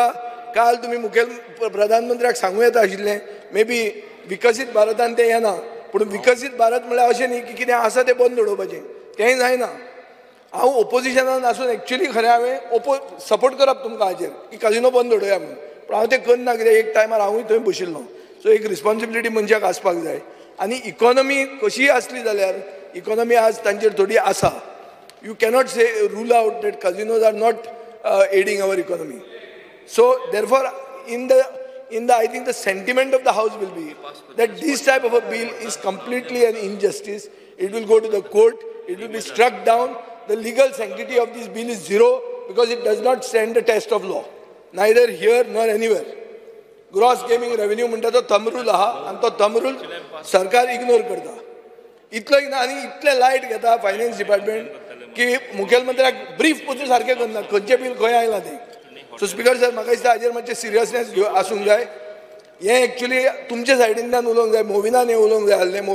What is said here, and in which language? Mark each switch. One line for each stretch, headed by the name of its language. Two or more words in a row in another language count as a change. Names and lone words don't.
Konkani: काल तुम्ही प्रधानमंत्र्याक सांगूं येता आशिल्लें
English: may be
Konkani: विकसीत भारतान तें येना, पूण विकसीत भारत म्हळ्यार अशें न्ही की कितें आसा तें बंद उडोवपाचें, तेंय जायना. हांव ओपोजिशनान आसून एक्चुअली खरें हांवें सपोर्ट करप तुमकां हाजेर की काजिनो बंद उडोवया म्हणून, पूण हांव तें करना कित्याक एक टायमार हांवूय थंय बशिल्लो. सो एक रिस्पॉन्सिबिलिटी मनशाक आसपाक जाय. आनी इकॉनॉमी कशी आसली जाल्यार इकॉनॉमी आज तांचेर थोडी आसा.
English: you cannot say rule out that casinos are not aiding our economy. So therefore in the I think the sentiment of the house will be that this type of a bill is completely an injustice. It will go to the court, it will be struck down. The legal sanctity of this bill is zero because it does not stand the test of law, neither here nor anywhere. Gross gaming revenue
Konkani: म्हणटा तो
English: thumb rule
Konkani: आहा आनी तो
English: thumb rule
Konkani: सरकार इग्नोर करता. इतलो आनी इतले लायट घेता
English: finance department
Konkani: की मुखेलमंत्र्याक ब्रीफ पसून सारकें करना खंयचें बील खंय आयलां तें.
English: so speaker sir,
Konkani: म्हाका दिसता हाजेर मातशें सिरियसनेस आसूंक जाय. हें एक्चुली तुमचे सायडींतल्यान उलोवंक जाय, मोविनान हें उलोवंक जाय आसलें.